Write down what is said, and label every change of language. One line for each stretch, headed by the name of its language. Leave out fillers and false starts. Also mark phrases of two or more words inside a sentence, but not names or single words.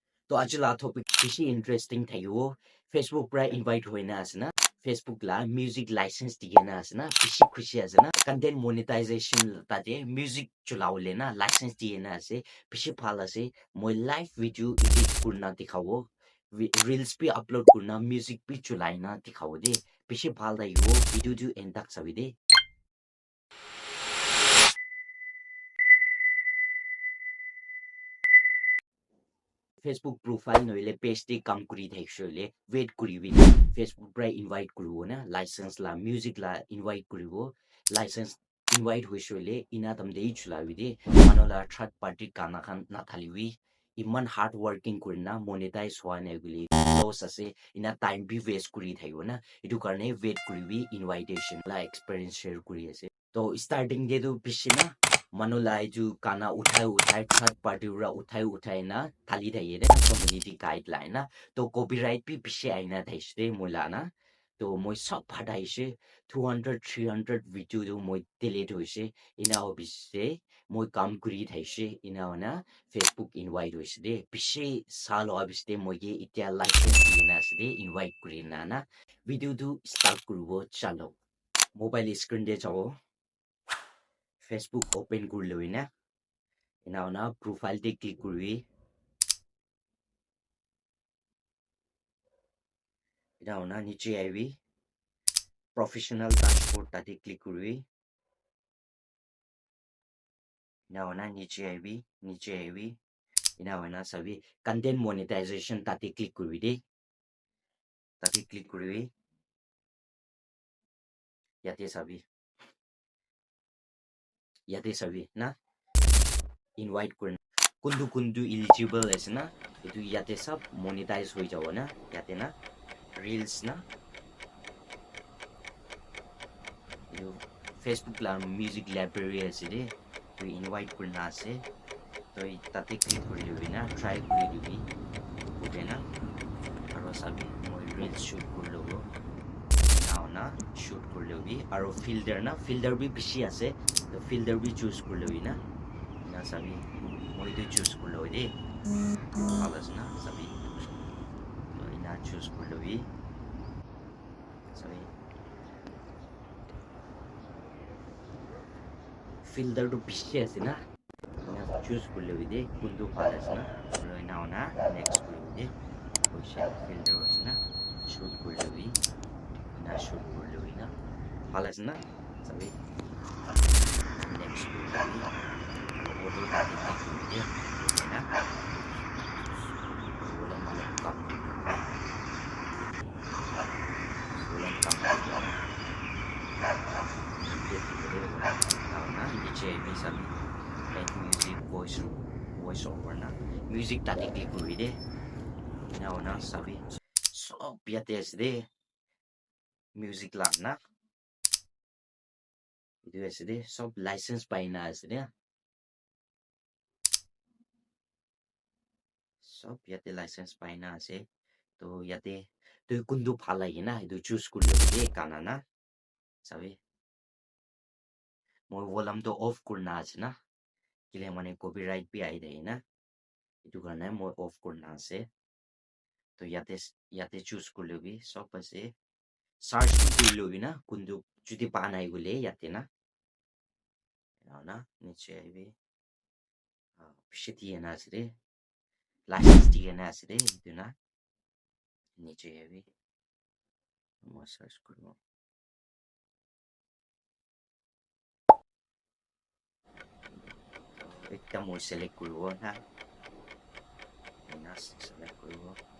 Naga Pidgin: तो ajula topic bishi interesting thayo Facebook pra invite hoina asna Facebook la
English: music license
Naga Pidgin: digena asna bishi khushi asna
English: content monetization
Naga Pidgin: ta de music chulaule na license digena ase bishi phala ase moi
English: live video edit
Naga Pidgin: kurna dikhawo reels pe upload kurna music pe chulaina dikhawo de bishi phala yo video du end tak sabi de Facebook profile noile page te kam kuri thaishole wait kuri wi Facebook pra invite kuru na license la music la invite kuru license invite hoishole ina tamde chula wi de manola
English: third party
Naga Pidgin: kana khan na thaliwi iman
English: hard working
Naga Pidgin: kurina monetize hwa na guli loss ase ina time bi waste kuri thaibo na edu karne wait kuri wi invitation la experience share kuri ase to starting de do bishina manulai ju kana uthai
English: third party
Naga Pidgin: ra uthai na thali thai de
English: community guideline
Naga Pidgin: na to copyright bi bishi aina thaise mula na to moi sab phadai she 200 300 video do moi delete hoise ina obise moi kam kuri thaise ina na Facebook invite hoise de bishi salo obise moi ge itia license dina se de invite kuri na video do start kurubo chalo
English: mobile screen
Naga Pidgin: de jao Facebook open kurlo ina ina profile de click kurwi ina niche aiwi
English: professional dashboard
Naga Pidgin: tate click kurwi ina niche aiwi ina sabi
English: content monetization
Naga Pidgin: tate click kurwi de tate click kurwi yate sabi na invite kurna kundu eligible asna etu yate sab monetize hoi jawo na yate na reels na etu Facebook la
English: music library
Naga Pidgin: ase de to invite kurna ase to tate click kuri na try kuri dibi hobe na aro sabi moi
English: reel shoot
Naga Pidgin: kurlo na shoot kurlo bi aro filter bi bishi ase to filter bi choose kurlo na sabi moi to choose kurlo de alas na sabi to ina choose kurlo bi sabi filter to bishi ase na choose kurlo de kundu phalas na aro ina next kurlo de filter asna shoot kurlo bi na shoot kurlo na phalas na sabi next kurlo bi photo tadi de na ulang kam na niche bi sabi
English: like music voice over
Naga Pidgin: na music tadi click kuri de na sabi so piates de music la na itu asde sob license paina asde sob yate license paina ase to yate to kundu phalai na itu choose kurlo de kana na sabi moi volume to off kurna ase na kile mane copyright bi ai dei na itu karne moi off kurna ase to yate choose kurlo bi sob ase search kurlo bi na kundu judi pa nai gule yate na niche aibi pishiti na asde license digena asde itu na niche aibi moi search kurbo ekta moi select kurbo na select kurbo